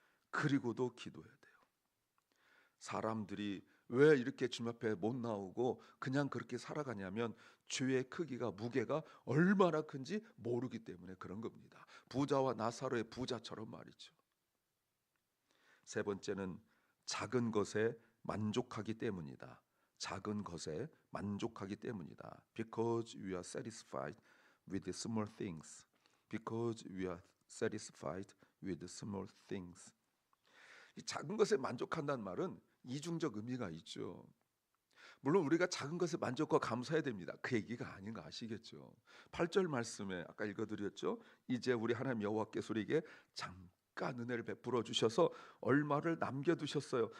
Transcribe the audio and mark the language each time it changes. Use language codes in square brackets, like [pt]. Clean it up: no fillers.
[ko] 그리고도 기도해야 돼요. 사람들이 왜 이렇게 주님 앞에 못 나오고 그냥 그렇게 살아가냐면, 죄의 크기가, 무게가 얼마나 큰지 모르기 때문에 그런 겁니다. 부자와 나사로의 부자처럼 말이죠. 세 번째는 작은 것에 만족하기 때문이다. 작은 것에 만족하기 때문이다. [en] Because we are satisfied with the small things. Because we are satisfied with the small things. [ko] 이 작은 것에 만족한다는 말은 이중적 의미가 있죠. 물론 우리가 작은 것에 만족과 감사해야 됩니다. 그 얘기가 아닌 거 아시겠죠? 8절 말씀에 아까 읽어드렸죠. 이제 우리 하나님 여호와께서 우리에게 잠깐 은혜를 베풀어 주셔서 얼마를 남겨두셨어요.